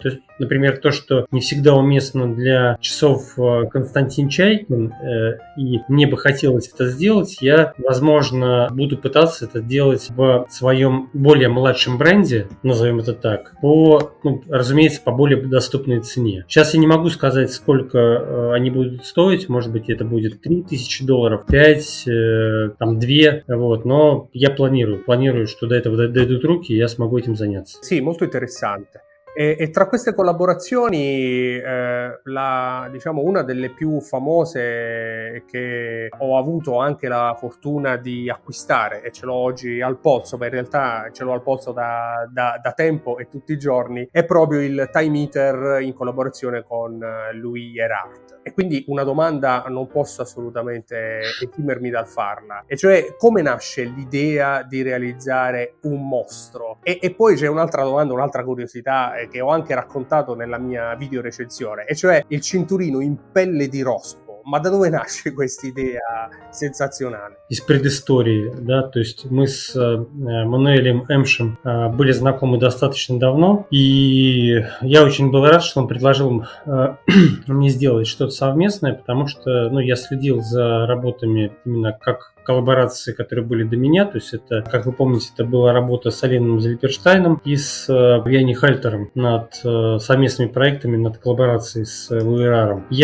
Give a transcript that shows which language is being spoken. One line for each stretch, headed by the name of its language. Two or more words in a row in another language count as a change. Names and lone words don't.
Russian: То есть, например, то, что не всегда уместно для часов Константин Чайкин, и мне бы хотелось это сделать, я, возможно, буду пытаться это делать в своем более младшем бренде, назовем это так, разумеется, по более доступной цене. Сейчас я не могу сказать, сколько они будут стоить, может быть, это будет $3000, 5, там 2, вот, но я планирую, что до этого дойдут руки, и я смогу этим заняться.
Italian: Sì, molto interessante. E tra queste collaborazioni, diciamo, una delle più famose che ho avuto anche la fortuna di acquistare e ce l'ho oggi al polso, ma in realtà ce l'ho al polso da tempo e tutti i giorni, è proprio il Time Eater in collaborazione con Louis Erhardt. E quindi una domanda non posso assolutamente esimermi dal farla, e cioè come nasce l'idea di realizzare un mostro? E poi c'è un'altra domanda, un'altra curiosità che ho anche raccontato nella mia video recensione, e cioè il cinturino in pelle di rospo. Ma da dove nasce questa idea sensazionale?
Russian: Из предыстории, да, то есть мы с Мануэлем Эмшем были знакомы достаточно давно, и я очень был рад, что он предложил мне сделать что-то совместное, потому что, я следил за работами именно как коллаборации, которые были до меня, то есть это, как вы помните, это была работа с Оленом Зельперштайном и с Яни Хальтером над совместными проектами, над коллаборацией с Луи Эраром.